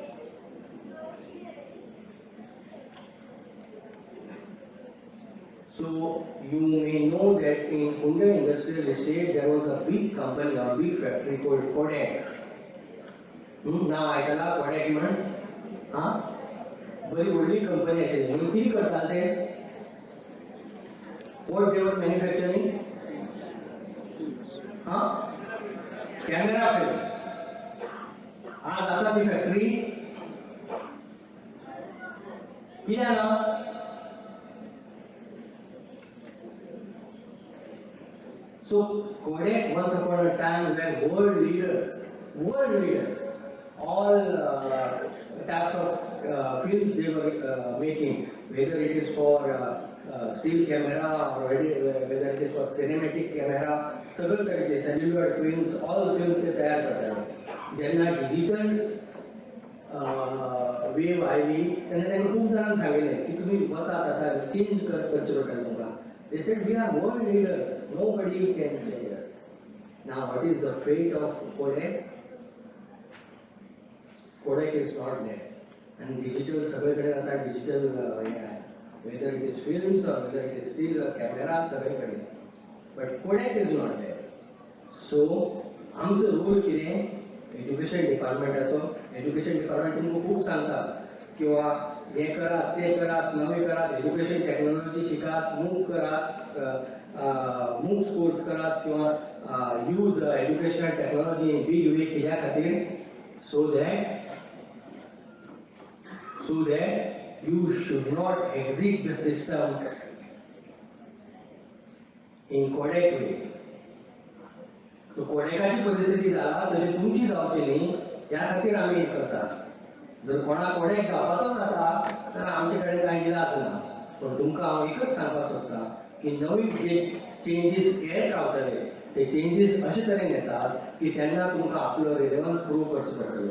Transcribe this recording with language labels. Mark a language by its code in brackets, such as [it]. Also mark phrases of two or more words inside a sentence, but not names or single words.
[en] So you may know that in Pune Industrial Estate there was a big company or big factory called Kodak. Now I tell Kodak man, very old company actually. [kok] You किती करतात ते? [en] What they were manufacturing? Camera film. [kok] आज असा ती फॅक्टरी कित्याक ना? [en] So Kodak once upon a time were world leaders, all types of films they were making, whether it is for still camera or whether it is for cinematic camera, [kok] सगळं तरेचे [en] cellular films, all films [kok] ते तयार करतात. जेन्ना [en] digital wave [kok] आयली तेन्ना तांकां खूब जाणांक सांगिल्लें की तुमी वचात आतां चेंज करचें पडटलें तुमकां. [en] They said we are world leaders, nobody can change us. Now what is the fate of Kodak? Kodak is not there. And digital, [kok] सगळीकडे आता [en] digital whether it is films or whether it is still camera, सगळीकडे. But Kodak is not there. So [kok] आमचो रोल कितें? एज्युकेशन डिपार्टमेंटाचो. [en] education department [kok] तुमकां खूब सांगता किंवा हे करात ते करात नवे करात [en] education technology [kok] शिकात मूक करात [en] MOOCs course [kok] करात किंवा [en] use educational technology in big way [kok] कित्या खातीर [en] so that you should not exit the system in Kodak way. [kok] तो कोडेकाची परिस्थिती जाला तशी तुमची जावची न्ही ह्या खातीर आमी हे करतात. जर कोणाक कोडेक जावपाचोच आसा तर आमचे कडेन कांय इलाज ना. पण तुमकां हांव एकच सांगपाक सोदतां की नवीन जे चेंजीस येत रावतले ते चेंजीस अशे तरेन येतात की तेन्ना तुमकां आपलो [en] relevance prove [kok] करचो पडटलो.